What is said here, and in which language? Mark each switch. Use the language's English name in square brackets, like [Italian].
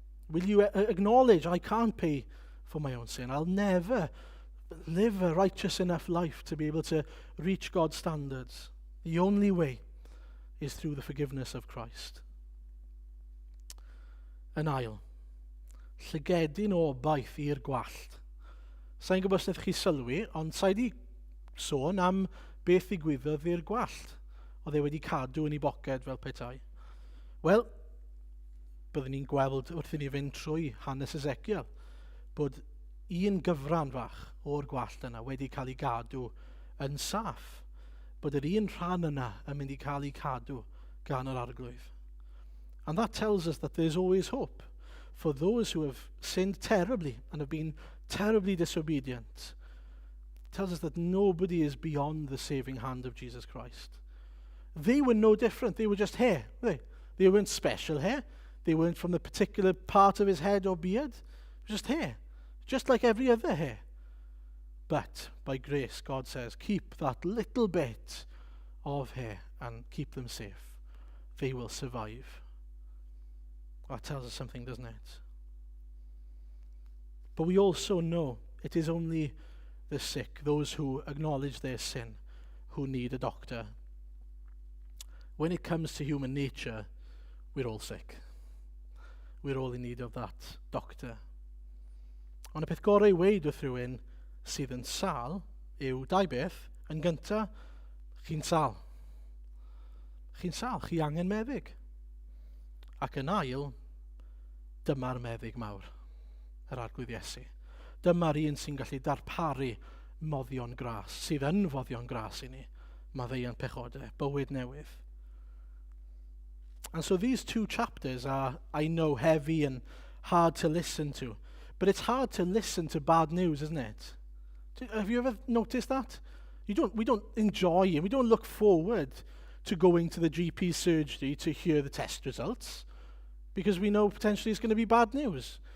[English] Will you acknowledge, I can't pay for my own sin. I'll never live a righteous enough life to be able to reach God's standards. The only way is through the forgiveness of Christ. [Welsh] Yn ail, llygedyn o obaith i'r gwallt. Sa'n gwybod os ydych chi sylwi, ond sa I di sôn am beth ddigwyddodd i'r gwallt. Oedd wedi cadw yn ei boced fel petai. Wel, byddwn ni'n gweld wrth I ni fynd trwy hanes Ezekiel bod un gyfran fach o'r gwallt yna wedi cael ei gadw yn saff. Bod yr un rhan yna yn mynd I cael ei cadw gan yr arglwydd. [English] And that tells us that there's always hope for those who have sinned terribly and have been terribly disobedient. tells us that nobody is beyond the saving hand of Jesus Christ. They were no different. They were just hair. They weren't special hair. They weren't from the particular part of his head or beard. Just hair. Just like every other hair. But by grace, God says, keep that little bit of hair and keep them safe. They will survive. That tells us something, doesn't it? But we also know it is only the sick, those who acknowledge their sin, who need a doctor. When it comes to human nature, we're all sick. We're all in need of that doctor. [Welsh] Ond y peth gorau i weid wrth rhywun sydd yn sal yw dau beth. Yn gyntaf, chi'n sal. Chi'n sal, chi angen meddyg. Ac yn ail, dyma'r meddyg mawr, yr arglwydd Iesu. Dyma'r un sy'n gallu darparu moddion gras, sydd yn foddion gras i ni, maddeuant pechodau, bywyd newydd. [English] And so these 2 chapters are, I know, heavy and hard to listen to. But it's hard to listen to bad news, isn't it? Have you ever noticed that? We don't enjoy it. We don't look forward to going to the GP surgery to hear the test results because we know potentially it's going to be bad news.